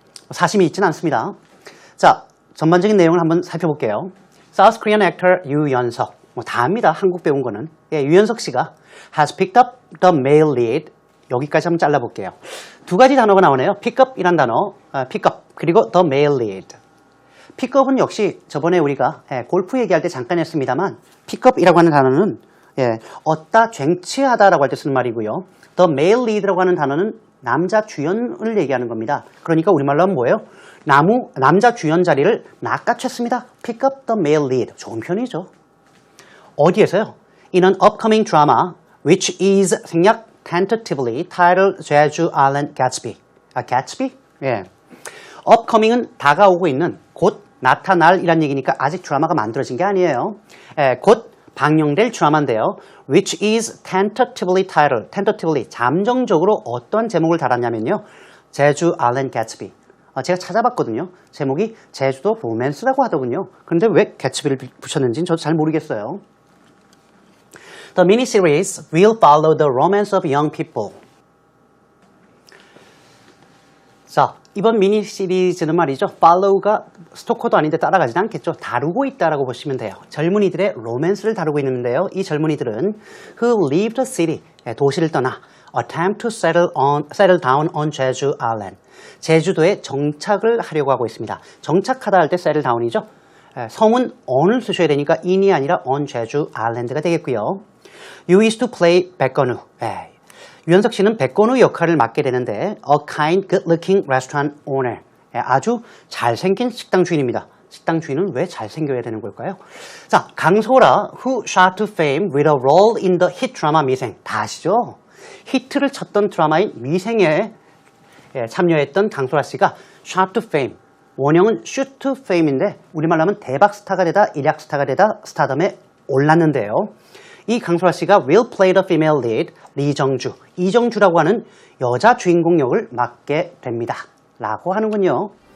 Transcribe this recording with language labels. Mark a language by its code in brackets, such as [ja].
[ko] 사심이 있진 않습니다. 자, 전반적인 내용을 한번 살펴볼게요. [en] South Korean actor 유연석. [ko] 다 압니다. 한국 배운 거는. 유연석 씨가 [en] has picked up the male lead. [ko] 여기까지 한번 잘라볼게요. 두 가지 단어가 나오네요. pick up이란 단어, pick up, 그리고 the male lead. pick up은 역시 저번에 우리가 골프 얘기할 때 잠깐 했습니다만 pick up이라고 하는 단어는 얻다, 쟁취하다라고 할 때 쓰는 말이고요. The male lead라고 하는 단어는 남자 주연을 얘기하는 겁니다. 그러니까 우리말로 하면 뭐예요? 남자 주연 자리를 낚아챘습니다. [en] Pick up the male lead. [ko] 좋은 편이죠. 어디에서요? [en] In an upcoming drama, which is [ko] 생략 [en] tentatively titled Jeju Island Gatsby. Gatsby? [ko] upcoming은 다가오고 있는, 곧 나타날이란 얘기니까 아직 드라마가 만들어진 게 아니에요. 곧 방영될 드라마인데요. [en] Which is tentatively titled. [ko] tentatively, 잠정적으로 어떤 제목을 달았냐면요. 제주 아일랜드 개츠비. 제가 찾아봤거든요. 제목이 제주도 로맨스라고 하더군요. 그런데 왜 개츠비를 붙였는지는 저도 잘 모르겠어요. [en] The miniseries will follow the romance of young people. [ko] 자, 이번 미니 시리즈는 말이죠. follow가 스토커도 아닌데 따라가진 않겠죠. 다루고 있다라고 보시면 돼요. 젊은이들의 로맨스를 다루고 있는데요. 이 젊은이들은 [en] who leave the city, [ko] 도시를 떠나 [en] attempt to settle down on Jeju Island. [ko] 제주도에 정착을 하려고 하고 있습니다. 정착하다 할 때 settle down이죠. 성은 on을 쓰셔야 되니까 in이 아니라 on Jeju Island가 되겠고요. [en] You is to play 백건우. [ko] 유연석 씨는 백건우 역할을 맡게 되는데 [en] a kind, good-looking restaurant owner. [ko] 아주 잘생긴 식당 주인입니다. 식당 주인은 왜 잘생겨야 되는 걸까요? [en] 자, 강소라 who shot to fame with a role in the hit drama 미생. [ko] 다 아시죠? 히트를 쳤던 드라마인 미생에 참여했던 강소라 씨가 [en] shot to fame. [ko] 원형은 shoot to fame인데 우리말로 하면 대박 스타가 되다, 일약 스타가 되다, 스타덤에 올랐는데요. 이 강소라 씨가 [en] will play the female lead, [ko] 리정주, 이정주라고 하는 여자 주인공 역을 맡게 됩니다. 라고 하는군요.